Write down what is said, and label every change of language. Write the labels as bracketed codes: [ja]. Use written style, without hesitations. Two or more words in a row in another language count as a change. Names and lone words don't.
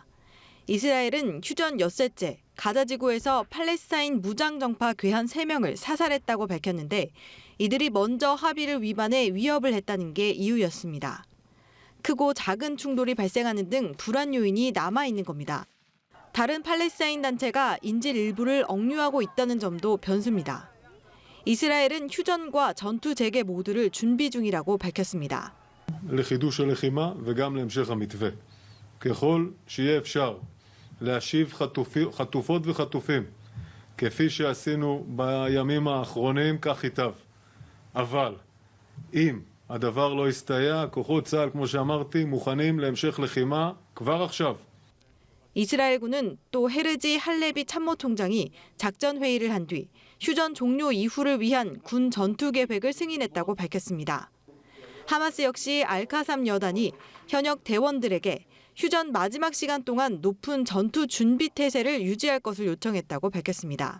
[ko] 이스라엘은 휴전 엿새째 가자지구에서 팔레스타인 무장정파 괴한 3명을 사살했다고 밝혔는데 이들이 먼저 합의를 위반해 위협을 했다는 게 이유였습니다. 크고 작은 충돌이 발생하는 등 불안 요인이 남아있는 겁니다. 다른 팔레스타인 단체가 인질 일부를 억류하고 있다는 점도 변수입니다. 이스라엘은 휴전과 전투 재개 모두를 준비 중이라고 밝혔습니다. [he] לחידוש הלחימה וגם להמשך המתווה. ככל שיהיה אפשר להשיב חטופות וחטופים, כפי שעשינו בימים האחרונים, כך ייטב. אבל אם הדבר לא יסתייע, כוחות צה"ל, כמו שאמרתי, מוכנים להמשך לחימה כבר עכשיו. [ko] 이스라엘군은 또 헤르지 할레비 참모총장이 작전 회의를 한 뒤 휴전 종료 이후를 위한 군 전투 계획을 승인했다고 밝혔습니다. 하마스 역시 알카삼 여단이 현역 대원들에게 휴전 마지막 시간 동안 높은 전투 준비 태세를 유지할 것을 요청했다고 밝혔습니다.